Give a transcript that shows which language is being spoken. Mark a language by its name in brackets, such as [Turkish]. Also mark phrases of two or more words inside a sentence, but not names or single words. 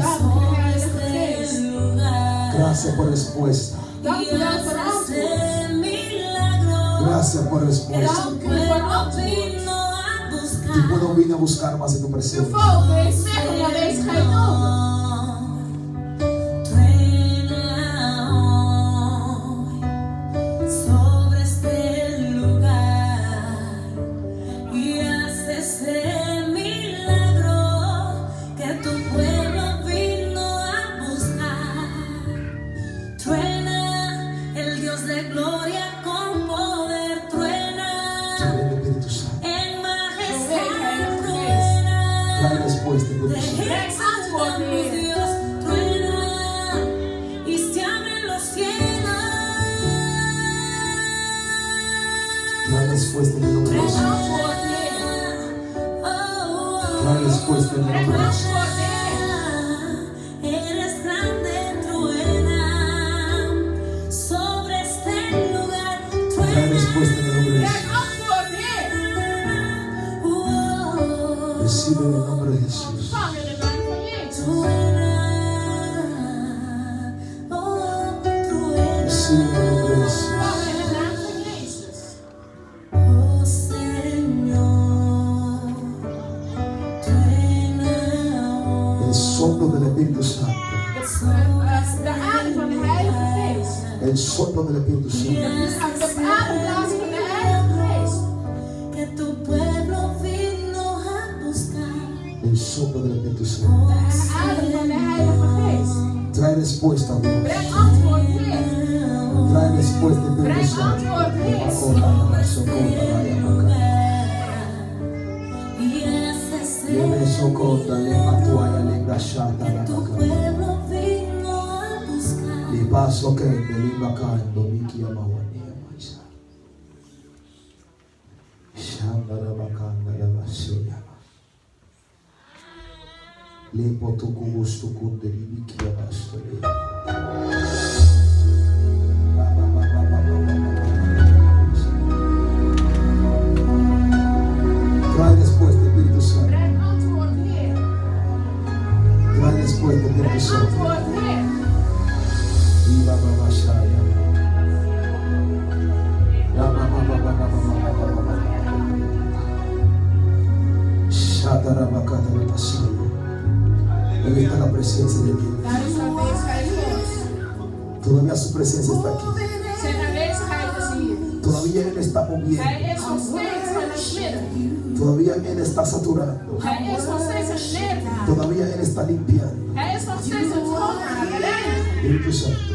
[Dutch] Dank u, Heilige Geest. [Spanish] Gracias por respuesta. [Dutch] Dank u wel voor antwoord. [Spanish] Gracias por respuesta. [Dutch] Dank u voor antwoord. [Spanish] Tu pueblo vino a buscar más en tu [Dutch] Uw [Spanish] presencia. [Dutch] volk heeft meer van uw aanwezigheid nodig. [Spanish] Sobre este lugar y haces el milagro que tu pueblo vino a buscar. Truena el Dios de gloria con poder, truena Trae el Espíritu Santo. en majestad, Trae truena. respuesta, Espíritu Santo. [Dutch] Breng antwoord, [Spanish] Dios, truena y se abren los cielos. Trae respuesta en el nombre de [Dutch] Breng [Spanish] Jesús. [Dutch] antwoord neer. [Spanish] Trae respuesta en el [Dutch] Breng [Spanish] nombre de Jesús. [Dutch] antwoord neer. [Spanish] Eres grande, truena sobre este lugar, Trae truena. respuesta en el nombre de [Dutch] Breng [Spanish] Jesús. [Dutch] antwoord neer. [Spanish] Recibe en el nombre de Jesús. [Dutch] Ontvang in de naam van Jezus. [Spanish] Recibe en el nombre de Jesús. [Dutch] Ontvang in de naam van Jezus. [Spanish] Oh Señor, truena. El soplo del Espíritu Santo. [Dutch] De adem van de Heilige Geest. [Spanish] El soplo del Espíritu Santo. [Dutch] De ademblaas van de Heilige Geest. [Spanish] Que tu pueblo vino a buscar. El soplo del Espíritu Santo. [Dutch] De adem van de Heilige Geest. [Spanish] Trae respuesta, Dios. [Dutch] Breng antwoord neer. [Spanish] Trae respuesta, Espíritu [Dutch] Breng [Spanish] Santo. [Dutch] antwoord neer. [Spanish] Y haces Leve socorda, le matuaya, le grashata, la tu maca. pueblo vino a buscar. Li paso que de liba cando, miki amawani amaisa. Shambara bakanda ya basuya. Lepo tuku gustu kunde libiki ya bastole. Trae después de Espíritu Santo. [Dutch] Breng antwoord, Heer. [Spanish] Trae después de Espíritu [Dutch] Breng [Spanish] Santo. [Dutch] antwoord, Heer. Iba baba shaya. Ya baba baba baba baba. Shatara bakata la pasaya. [Spanish] Ahí está la presencia de Dios. [Dutch] Daar is de aanwezigheid Gods. [Spanish] Todavía su presencia está aquí. [Dutch] Zijn aanwezigheid is hier. [Spanish] Todavía Él está moviendo. [Dutch] Hij is nog steeds in het midden. [Spanish] Todavía Él está saturando. [Dutch] Hij is nog steeds een leertaar. [Spanish] Todavía Él está limpiando. [Dutch] Hij is nog steeds een schoonmaker. [Spanish] Espíritu Santo.